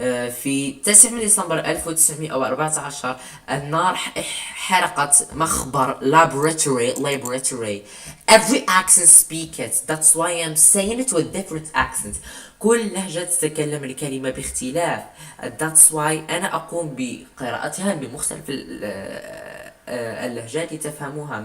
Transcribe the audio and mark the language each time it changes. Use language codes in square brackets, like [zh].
[ar] في 9 من ديسمبر 1914 النار حرقت مخبر laboratory. [en] Every accent speak it. That's why I'm saying it with different accents. [ar] كل لهجة تتكلم الكلمة باختلاف. [en] That's why [ar] أنا أقوم بقراءتها بمختلف اللهجات لتفهموها.